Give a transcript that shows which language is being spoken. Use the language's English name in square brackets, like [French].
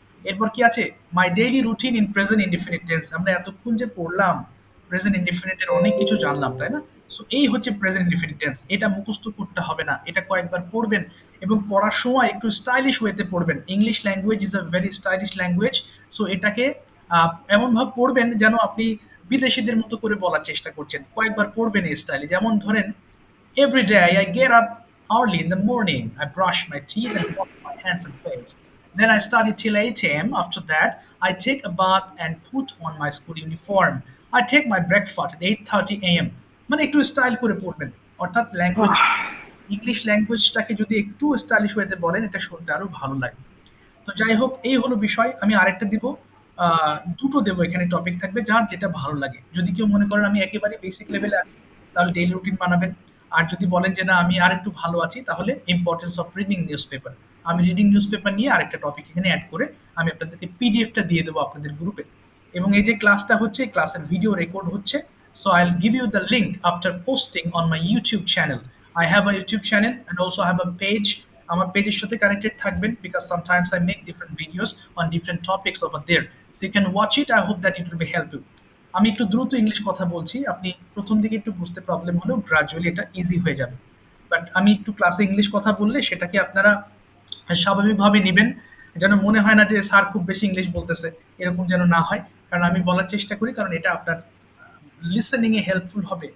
[Bangla] এরপর কি আছে, my daily routine in present indefinite tense. আমরা এতক্ষণ যে পড়লাম প্রেজেন্ট ইনডিফিনিট এর অনেক কিছু জানলাম, তাই না? সো এই হচ্ছে প্রেজেন্ট ইনডিফিনিট টেন্স। এটা মুখস্থ করতে হবে না, এটা কয়েকবার পড়বেন এবং পড়ার সময় একটু স্টাইলিশ ওয়েতে পড়বেন। [English] English language is a very stylish language. [Bangla] So এটাকে এমন ভাবে পড়বেন যেন আপনি বিদেশিদের মতো করে বলার চেষ্টা করছেন। কয়েকবার পড়বেন এই স্টাইলে। যেমন ধরেন, [English] every day I get up early in the morning. I brush my teeth and wash my hands and face. Then I study till 8 a.m. After that, I take a bath and put on my school uniform. I take my breakfast at 8:30 a.m. [Bangla] মানে একটু style করে পড়বেন। অর্থাৎ language, English ল্যাঙ্গুয়েজটাকে যদি একটু stylish ওয়েতে বলেন, এটা শুনতে আরো ভালো লাগে। তো যাই হোক, এই হলো বিষয়। আমি আরেকটা দিব, দুটো দেবো, এখানে টপিক থাকবে যার যেটা ভালো লাগে। যদি কেউ মনে করেন আমি একেবারে বেসিক লেভেলে আছি, তাহলে ডেইলি রুটিন বানাবেন। আর যদি বলেন যে না আমি আর একটু ভালো আছি, তাহলে importance of reading news paper. আমি রিডিং নিউজ পেপার নিয়ে আরেকটা টপিক এখানে অ্যাড করে আমি আপনাদেরকে পিডিএফটা দিয়ে দেবো আপনাদের গ্রুপে। এবং এই যে ক্লাসটা হচ্ছে, ক্লাসের ভিডিও রেকর্ড হচ্ছে। [English] So I will give you the link after posting on my YouTube channel. I have a YouTube channel and also have a page. [Bangla] আমার পেজের সাথে কানেক্টেড থাকবেন, [English] because sometimes I make different videos on different topics over there. So you can watch it. I hope that it will be helpful. [Bangla] আমি একটু দ্রুত English কথা বলছি, আপনি প্রথম দিকে একটু বুঝতে প্রবলেম হলেও গ্রাজুয়ালি এটা ইজি হয়ে যাবে। বাট আমি একটু ক্লাসে ইংলিশ কথা বললে সেটাকে আপনারা স্বাভাবিকভাবে নেবেন, যেন মনে হয় না যে স্যার খুব বেশি ইংলিশ বলতেছে, এরকম যেন না হয়। কারণ আমি বলার চেষ্টা করি, কারণ এটা আপনার লিসেনিং এ হেল্পফুল হবে।